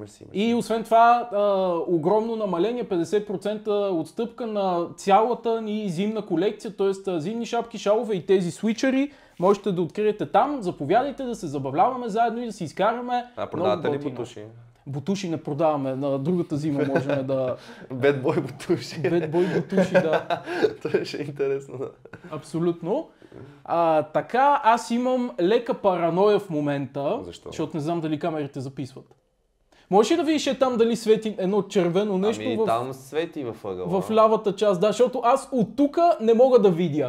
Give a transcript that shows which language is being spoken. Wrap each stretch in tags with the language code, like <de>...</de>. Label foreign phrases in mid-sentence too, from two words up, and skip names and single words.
<bg>И освен това, огромно намаление, 50% отстъпка на цялата ни зимна колекция, т.е. зимни шапки, шалове и тези свичери. Можете да откриете там, заповядайте да се забавляваме заедно и да си изкараме. Продавате ли бутуши? Бутуши не продаваме, на другата зима можем да... Bad Boy бутуши. Bad Boy бутуши, да. Това ще е интересно, да. Абсолютно. Така, аз имам лека параноя в момента. Защо? Защото не знам дали камерите записват. Можеш ли да видиш там дали свети едно червено нещо там свети във ъгъла. В лявата част, защото аз от тук не мога да видя.</bg>